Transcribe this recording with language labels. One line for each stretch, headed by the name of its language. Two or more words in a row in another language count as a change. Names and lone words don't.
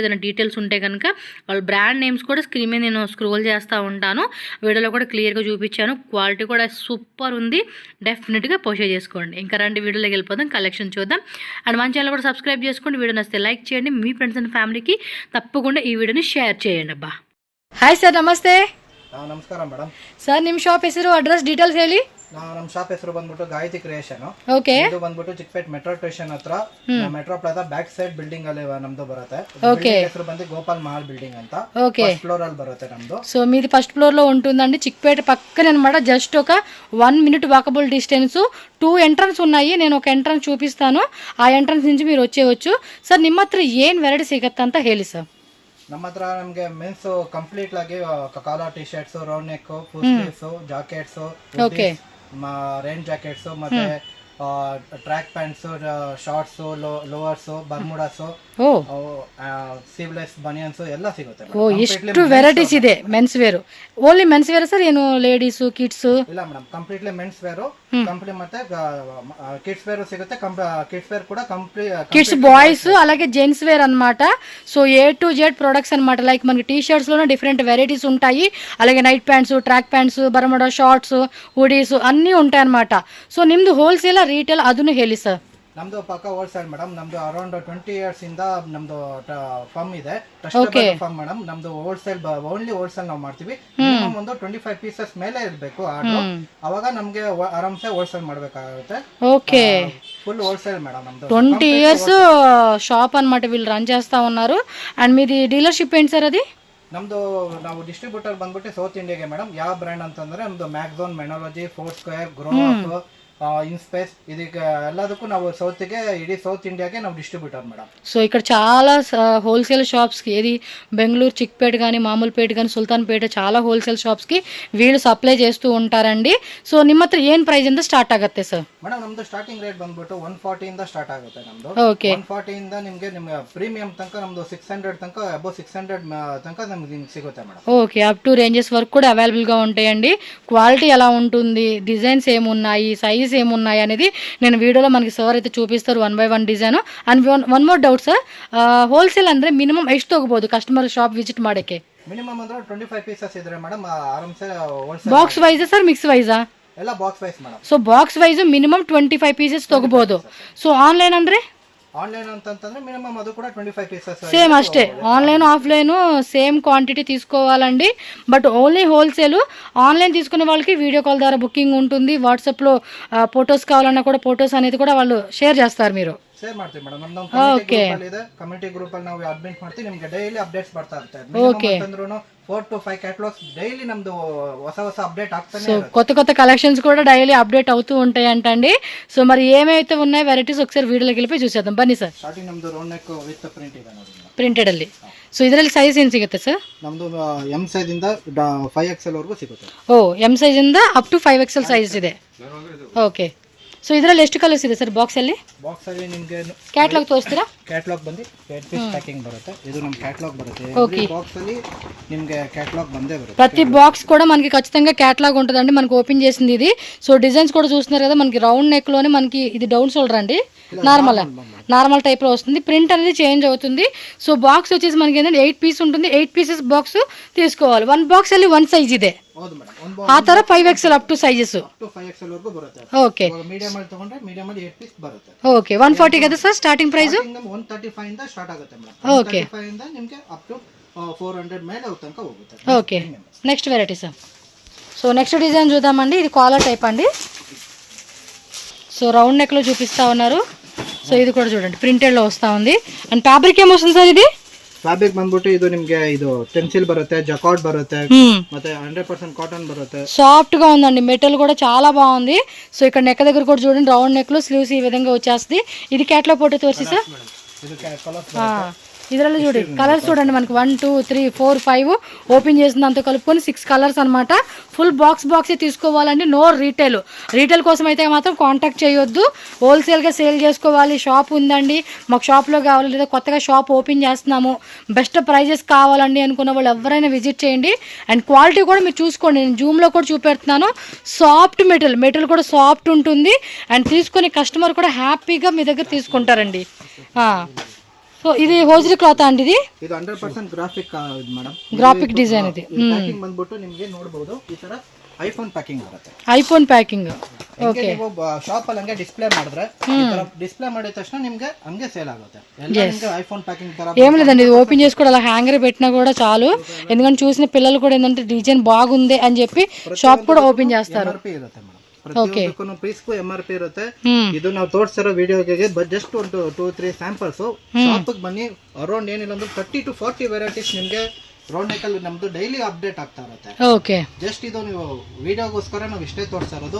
Telugu: ఏదైనా డీటెయిల్స్ ఉంటే కనుక వాళ్ళ బ్రాండ్ నేమ్స్ కూడా స్క్రీన్ మీద నేను స్క్రోల్ చేస్తూ ఉంటాను. వీడియోలో కూడా క్లియర్గా చూపించాను. క్వాలిటీ కూడా సూపర్ ఉంది, డెఫినెట్గా పర్చేజ్ చేసుకోండి. ఇంకా రండి వీడియోలోకి వెళ్ళిపోదాం, కలెక్షన్ చూద్దాం. అండ్ మన ఛానల్ కూడా సబ్స్క్రైబ్ చేసుకోండి. వీడియో నచ్చితే లైక్ చేయండి, మీ ఫ్రెండ్స్ అండ్ ఫ్యామిలీకి తప్పకుండా
Kannada: ಈ ವಿಡಿಯೋನ ಶೇರ್
Telugu: చేయండి ಅಬ್ಬಾ.
Kannada: ಹಾಯ್ ಸರ್, ನಮಸ್ತೆ. ನಮಸ್ಕಾರ ಮೇಡಮ್. ಸರ್ ನಿಮ್ಮ ಶಾಪ್ ಹೆಸರು, ಅಡ್ರೆಸ್, ಡೀಟೇಲ್ಸ್ ಹೇಳಿ. ನಮ್ಮ ಶಾಪ್ ಹೆಸರು ಬಂದ್ಬಿಟ್ಟು ಗಾಯತ್ರಿ ಕ್ರಿಯೇಷನ್. ಓಕೆ. ಇದು ಬಂದ್ಬಿಟ್ಟು ಚಿಕ್ಕಪೇಟ್ ಮೆಟ್ರೋ ಸ್ಟೇಷನ್ ಹತ್ರ ಮೆಟ್ರೋ ಪ್ಲಾಜಾ ಬ್ಯಾಕ್ ಸೈಡ್ ಬಿಲ್ಡಿಂಗ್ ಅಲ್ಲಿ ನಮ್ದು ಬರುತ್ತೆ. ಓಕೆ. ಹೆಸರು ಬಂದು ಗೋಪಾಲ್ ಮಹಲ್ ಬಿಲ್ಡಿಂಗ್ ಅಂತ. ಓಕೆ. ಫಸ್ಟ್ ఫ్లోర్ ಅಲ್ಲಿ ಬರುತ್ತೆ ನಮ್ದು.
Telugu: సో మీది ఫస్ట్ ఫ్లోర్ లో ఉంటుందండి, చిక్పేట పక్కనే అనమాట. జస్ట్ ఒక 1 మినిట్ వాకబుల్ డిస్టెన్స్. 2 ఎంట్రన్స్ ఉన్నాయి, నేను ఒక ఎంట్రన్స్ చూపిస్తాను, ఆ ఎంట్రన్స్ నుంచి మీరు వచ్చేయచ్చు.
Kannada: ಸರ್ ನಿಮ್ಮ ಹತ್ರ ಏನು ವೆರೈಟಿ ಸಿಗುತ್ತೆ ಅಂತ ಹೇಳಿ ಸರ್. ನಮ್ಮ ಹತ್ರ ನಮಗೆ ಮೆನ್ಸ್ ಕಂಪ್ಲೀಟ್ ಆಗಿ ಕಾಲರ್ ಟಿ ಶರ್ಟ್ಸ್, ರೌಂಡ್ ನೆಕ್, ಫುಲ್ ಸ್ಲೀವ್ಸ್, ಜಾಕೆಟ್ಸ್, ರೇನ್ ಜಾಕೆಟ್ಸ್, ಮತ್ತೆ ಟ್ರ್ಯಾಕ್ ಪ್ಯಾಂಟ್ಸ್, ಶಾರ್ಟ್ಸ್, ಲೋವರ್ಸ್, ಬರ್ಮುಡಾಸ್, ಸೀವ್ಲೆಸ್ ಬನಿಯನ್ಸ್ ಎಲ್ಲ ಸಿಗುತ್ತೆ. ಎಷ್ಟು ವೆರೈಟೀಸ್ ಇದೆ ಮೆನ್ಸ್ ವೇರ್. ಓನ್ಲಿ ಮೆನ್ಸ್ ವೇರ್ ಸರ್, ಏನು ಲೇಡೀಸ್ ಕಿಡ್ಸ್? ಇಲ್ಲ ಮೇಡಮ್, ಕಂಪ್ಲೀಟ್ಲಿ ಮೆನ್ಸ್ ವೇರ್ కంప్లీట్ ಮತ್ತೆ కిడ్స్ వేర్ సిಗುತ್ತೆ.
Telugu: కిడ్స్ వేర్ కూడా కంప్లీట్ కిడ్స్ బాయ్స్ అలాగే జెంట్స్ వేర్ అన్నమాట. సో A to Z ప్రొడక్ట్స్ అన్నమాట. లైక్ మనకి టీ షర్ట్స్ లోనే డిఫరెంట్ వెరైటీస్ ఉంటాయి, అలాగే నైట్ ప్యాంట్స్, ట్రాక్ ప్యాంట్స్, బర్ముడా షార్ట్స్, హుడీస్ అన్నీ ఉంటాయి అన్నమాట.
Kannada: సో ನಿಮ್ದು ಹೋಲ್ಸೇಲ್ రీటೇಲ್ ಅದನ್ನು ಹೇಳಿ ಸರ್. ನಮ್ದು ಪಕ್ಕ ಹೋಲ್ಸೇಲ್ ಮೇಡಮ್. ನಮ್ದು ಅರೌಂಡ್ 20 years ಇಂದ ನಮ್ದು ಫಾರ್ಮ್ ಇದೆ, Okay. ಫಾರ್ಮ್ ಮೇಡಮ್. ನಮ್ದು ಹೋಲ್ಸೇಲ್ ಓನ್ಲಿ ಹೋಲ್ಸೇಲ್ ನಾವು ಮಾಡ್ತೀವಿ. ಮಿನಿಮಮ್ ಒಂದು 25 ಪೀಸಸ್ ಮೇಲೆ ಇರಬೇಕು ಆರ್ಡರ್, ಅವಾಗ ನಮ್ಗೆ ಆರಾಮ್ಸೆ ಹೋಲ್ಸೇಲ್ ಮಾಡ್ಬೇಕಾಗುತ್ತೆ.
Telugu: ఓకే, ఫుల్ హోల్సేల్ మేడం. 20 years షాప్ అన్నమాట వీళ్ళు రన్ చేస్తా ఉన్నారు. అండ్ మీది డీలర్షిప్ ఏంటి సార్ అది?
Kannada: ನಮ್ದು ನಾವು ಡಿಸ್ಟ್ರಿಬ್ಯೂಟರ್ ಬಂದ್ಬಿಟ್ಟು ಸೌತ್ ಇಂಡಿಯಾಗೆ ಮೇಡಮ್. ಯಾವ ಬ್ರ್ಯಾಂಡ್ ಅಂತಂದ್ರೆ ನಮ್ದು ಮ್ಯಾಕ್ಝೋನ್, ಮೆನಾಲಜಿ, ಫೋರ್ ಸ್ಕ್ವೇರ್, ಗ್ರೋ ಅಪ್, ఇన్స్పేస్, ಇದಕ್ಕೆ ಎಲ್ಲದಕ್ಕೂ ನಾವು సౌత్ಗೆ ఇడీ సౌత్ ఇండియాకే ನಾವು డిస్ట్రిబ్యూటర్ మేడం.
Telugu: సో ఇక్కడ చాలా హోల్సేల్ షాప్స్కి, ఏది బెంగళూరు చిక్పేట కానీ, మామూలుపేట కానీ, సుల్తాన్పేట చాలా హోల్సేల్ ಶಾಪ್ಸ್ಗೆ వీళ్ళు సప్లై చేస్తూ ఉంటారండి.
Kannada: ಸೊ ನಿಮ್ಮ ಹತ್ರ ಏನು ಪ್ರೈಸ್ ಇಂದ ಸ್ಟಾರ್ಟ್ ಆಗುತ್ತೆ ಸರ್? ಮೇಡಮ್ ನಮ್ದು ಸ್ಟಾರ್ಟಿಂಗ್ ರೇಟ್ ಬಂದ್ಬಿಟ್ಟು 140 ಇಂದ ಸ್ಟಾರ್ಟ್ ಆಗುತ್ತೆ ನಮ್ದು. ಓಕೆ, 140 ಇಂದ ನಿಮಗೆ ಪ್ರೀಮಿಯಂ ತನಕ ನಮ್ದು 600 ತನಕ, ಅಬೌವ್ 600 ತನಕ ನಮ್ಗೆ ಸಿಗುತ್ತೆ ಮೇಡಮ್. ఓకే, అప్ టు రేంజెస్ వరకు కూడా అవైలబుల్గా ఉంటాయండి. క్వాలిటీ ఎలా ఉంటుంది, డిజైన్స్ ఏమున్నాయి, సైజ్ ఏమున్నాయి అనేది నేను వీడియోలో మనకి సార్ అయితే చూపిస్తారు వన్ బై వన్ డిజైన్. అండ్ వన్ మోర్ డౌట్ ಸರ್, ಹೋಲ್ಸೇಲ್ ಅಂದರೆ ಮಿನಿಮಮ್ ಎಷ್ಟು ತಗೋಬಹುದು ಕಸ್ಟಮರ್ ಶಾಪ್ ವಿಸಿಟ್ ಮಾಡೋಕ್ಕೆ? ಮಿನಿಮಮ್ ಅಂದ್ರೆ 25 ಪೀಸಸ್ ಇದ್ರೆ ಮೇಡಮ್ ಆರಾಮ್ಸೆ ಹೋಲ್ಸೇಲ್. ಬಾಕ್ಸ್ ವೈಸ್ ಸರ್, ಮಿಕ್ಸ್ ವೈಸಾ? ಎಲ್ಲ ಬಾಕ್ಸ್ ವೈಸ್ ಮೇಡಮ್. ಸೊ ಬಾಕ್ಸ್ ವೈಸ್ ಮಿನಿಮಮ್ 25 ಪೀಸಸ್ ತಗೋಬಹುದು. ಸೊ ಆನ್ಲೈನ್ ಅಂದರೆ ಆನ್ಲೈನ್ ಅಂತಂದ್ರೆ ಮಿನಿಮಮ್ ಅದು ಕೂಡ 25 పీసెస్ ಸೇಮ್ ಅಷ್ಟೇ.
Telugu: ఆన్లైన్ ఆఫ్లైన్ సేమ్ క్వాంటిటీ తీసుకోవాలండి. బట్ ఓన్లీ హోల్సేల్. ఆన్లైన్ తీసుకునే వాళ్ళకి వీడియో కాల్ ద్వారా బుకింగ్ ఉంటుంది. వాట్సాప్లో ఫొటోస్ కావాలన్నా కూడా ఫొటోస్ అనేది కూడా వాళ్ళు షేర్ చేస్తారు. మీరు ಶೇರ್ ಮಾಡ್ತೀವಿ ಮೇಡಮ್. ನಮ್ದು ಕಮ್ಯುನಿಟಿ ಗ್ರೂಪ್ ಅಲ್ಲಿ ಇದೆ, ಕಮ್ಯುನಿಟಿ ಗ್ರೂಪ್ ಅಲ್ಲಿ ನಾವು ಅಡ್ಮಿಟ್ ಮಾಡ್ತೀವಿ. ನಿಮಗೆ ಡೈಲಿ ಅಪ್ಡೇಟ್ಸ್ ಬರ್ತಾ ಇರುತ್ತೆ. ಅಂತಂದ್ರೂ 4 to 5 ಕ್ಯಾಟಲಾಗ್ಸ್ ಡೈಲಿ ನಮ್ದು ಹೊಸ ಅಪ್ಡೇಟ್ ಆಗ್ತಾನೆ ಇರುತ್ತೆ. కొత్త కొత్త కలెక్షన్స్ కూడా డైలీ అప్డేట్ అవుతూ ఉంటాయి అంటండి. సో మరి ఏమైతే ఉన్నాయి వెరైటీస్ ఒకసారి వీడియోలోకి వెళ్ళిపోయి చూసేద్దాం బన్నీ ಸರ್.
Kannada: ಸ್ಟಾರ್ಟಿಂಗ್ ನಮ್ದು ರೌಂಡ್ ನೆಕ್ ವಿತ್ ಪ್ರಿಂಟ್ ಇದೆ ನೋಡಿ, ಪ್ರಿಂಟೆಡ್ ಅಲ್ಲಿ. ಸೊ ಇದರಲ್ಲಿ ಸೈಜ್ ಏನು ಸಿಗುತ್ತೆ ಸರ್? ನಮ್ದು ಎಂ ಸೈಜ್ ಇಂದ 5XL ವರೆಗೂ ಸಿಗುತ್ತೆ. ಓ, ಎಂ ಸೈಜ್ ಇಂದ ಅಪ್ ಟು 5XL ಸೈಜ್ ಇದೆ. ಓಕೆ, ಸೊ ಇದರಲ್ಲಿ ಎಷ್ಟು ಕಲರ್ಸ್ ಇದೆ ಸರ್ ಬಾಕ್ಸ್ ಅಲ್ಲಿ? ಬಾಕ್ಸ್ ಅಲ್ಲಿ ನಿಮಗೆ ಕ್ಯಾಟಲಾಗ್ ತೋರಿಸ್ತೀರಾ? ಕ್ಯಾಟಲಾಗ್ ಬಂದು 8 ಪೀಸ್ ಪ್ಯಾಕಿಂಗ್ ಬರುತ್ತೆ. ಇದು ನಮ್ಮ ಕ್ಯಾಟಲಾಗ್ ಬರುತ್ತೆ. ఓకే, ಬಾಕ್ಸ್ ಅಲ್ಲಿ ನಿಮಗೆ ಕ್ಯಾಟಲಾಗ್ ಬಂದೇ ಬರುತ್ತೆ.
Telugu: ప్రతి బాక్స్ కూడా మనకి ఖచ్చితంగా క్యాటలాగ్ ఉంటుందండి. మనకి ఓపెన్ చేసింది ఇది. సో డిజైన్స్ కూడా చూస్తున్నారు కదా, మనకి రౌండ్ నెక్ లోనే మనకి ఇది డౌన్ షోల్డర్ అండి. నార్మల్ టైప్ లో వస్తుంది. ప్రింట్ అనేది చేంజ్ అవుతుంది. సో బాక్స్ వచ్చేసి మనకి ఏంటంటే 8 పీస్ ఉంటుంది. 8 పీసెస్ బాక్స్ తీసుకోవాలి. 1 బాక్స్ ಅಲ್ಲಿ 1 సైజ్ ಇದೆ.
Kannada: ಹೌದು ಮೇಡಮ್. ಆ ತರ 5XL ಅಪ್ ಟು ಸೈಜಸ್. 5XL ವರೆಗೂ ಬರುತ್ತೆ. ಓಕೆ, ಮೀಡಿಯಂ ಅಲ್ಲಿ ತಗೊಂಡ್ರೆ ಮೀಡಿಯಂ ಅಲ್ಲಿ 8 ಪೀಸ್ ಬರುತ್ತೆ. ಓಕೆ, 140 కదా ಸರ್ ಸ್ಟಾರ್ಟಿಂಗ್ ಪ್ರೈಸ್? 135 ಇಂದ ಸ್ಟಾರ್ಟ್ ಆಗುತ್ತೆ ಮೇಡಮ್. ಓಕೆ, 135 ಇಂದ ನಿಮಗೆ ಅಪ್ ಟು 400 ಮೇಲೆ ತನಕ ಹೋಗುತ್ತೆ.
Telugu: ఓకే, నెక్స్ట్ వెరైటీ సార్. సో నెక్స్ట్ డిజైన్ చూద్దామండి. ఇది కాలర్ టైప్ అండి. సో రౌండ్ నెక్ లో చూపిస్తా ఉన్నారు. సో ఇది కూడా చూడండి ప్రింటెడ్ లో వస్తా ఉంది. అండ్ ఫ్యాబ్రిక్ ఏమొస్తుంది సార్ ఇది?
Kannada: ಫ್ಯಾಬ್ರಿಕ್ ಬಂದ್ಬಿಟ್ಟು ಇದು ನಿಮಗೆ ಇದು ಟೆನ್ಸಿಲ್ ಬರುತ್ತೆ, ಜಕಾರ್ಡ್ ಬರುತ್ತೆ, ಮತ್ತೆ 100% ಕಾಟನ್ ಬರುತ್ತೆ.
Telugu: సాఫ్ట్ గా ఉందండి. మెటల్ కూడా చాలా బాగుంది. సో ఇక్కడ నెక్ దగ్గర కూడా చూడండి రౌండ్ నెక్ లో స్లీవ్స్ ఈ విధంగా వచ్చేస్తుంది. ఇది క్యాటలాగ్ ఫోటో తోరిసి సార్.
Kannada: ಇದು ಕಲರ್ಸ್
Telugu: ಇದರಲ್ಲಿ చూడండి కలర్స్ చూడండి మనకి 1 2 3 4 5 ఓపెన్ చేసిన అంతా కలుపుకొని 6 కలర్స్ అనమాట. ఫుల్ బాక్సే తీసుకోవాలండి. నో రీటైల్ కోసం అయితే మాత్రం కాంటాక్ట్ చేయొద్దు. హోల్సేల్గా సేల్ చేసుకోవాలి. షాప్ ఉందండి, మాకు షాప్లో కావాలి, లేదా కొత్తగా షాప్ ఓపెన్ చేస్తున్నాము, బెస్ట్ ప్రైజెస్ కావాలండి అనుకున్న వాళ్ళు ఎవరైనా విజిట్ చేయండి. అండ్ క్వాలిటీ కూడా మీరు చూసుకోండి. నేను జూమ్లో కూడా చూపెడుతున్నాను. సాఫ్ట్ మెటీరియల్ కూడా సాఫ్ట్ ఉంటుంది. అండ్ తీసుకునే కస్టమర్ కూడా హ్యాపీగా మీ దగ్గర తీసుకుంటారండి. సో ఇది హోజరీ క్లాత్ అండి. ఇది
Kannada: 100% ಗ್ರಾಫಿಕ್ ಮೇಡಮ್. ಗ್ರಾಫಿಕ್ ಡಿಸೈನ್ ಇದೆ. ಪ್ಯಾಕಿಂಗ್ ಬಂದ್ಬಿಟ್ಟು ನಿಮಗೆ ನೋಡಬಹುದು ಈ ತರ ಐಫೋನ್ ಪ್ಯಾಕಿಂಗ್ ಬರುತ್ತೆ. ಐಫೋನ್ ಪ್ಯಾಕಿಂಗ್. ಓಕೆ, ನೀವು ಶಾಪ್ ಅಲ್ಲಿ ಹಂಗೆ ಡಿಸ್ಪ್ಲೇ ಮಾಡಿದ್ರೆ ಈ ತರ ಡಿಸ್ಪ್ಲೇ ಮಾಡಿದ ತಕ್ಷಣ ನಿಮಗೆ ಹಂಗೆ ಸೇಲ್ ಆಗುತ್ತೆ. ಎಲ್ಲ ನಿಮಗೆ ಐಫೋನ್ ಪ್ಯಾಕಿಂಗ್ ತರ
Telugu: ఏం లేదండి. ఇది ఓపెన్ చేసి కూడా అలా హ్యాంగర్ పెట్టినా కూడా చాలు. ఎందుకంటే చూసిన పిల్లలు కూడా ఏంటంటే డిజైన్ బాగుంది అని చెప్పి షాప్ కూడా ఓపెన్ చేస్తారు.
Kannada: MRP ಇರುತ್ತೆ ಮೇಡಮ್. ಪ್ರತಿಯೊಂದಕ್ಕೂ ಪೀಸ್ಗೂ MRP ಇರುತ್ತೆ. ಇದು ನಾವು ತೋರಿಸಿರೋ ವಿಡಿಯೋಗೆ ಜಸ್ಟ್ ಒಂದು 2-3 ಸ್ಯಾಂಪಲ್ಸ್. ಶಾಪಿಗೆ ಬನ್ನಿ, ಅರೌಂಡ್ ಏನಿಲ್ಲ ಅಂದ್ರೆ 30 to 40 ವೆರೈಟೀಸ್ ನಿಮಗೆ ರೌಂಡ್ ನೆಕ್ ಅಲ್ಲಿ ನಮ್ದು ಡೈಲಿ ಅಪ್ಡೇಟ್ ಆಗ್ತಾ ಇರುತ್ತೆ. ಓಕೆ, ಜಸ್ಟ್ ಇದು ನೀವು ವಿಡಿಯೋಗೋಸ್ಕರ ನಾವು ಇಷ್ಟೇ ತೋರಿಸ್ತಾ ಇರೋದು.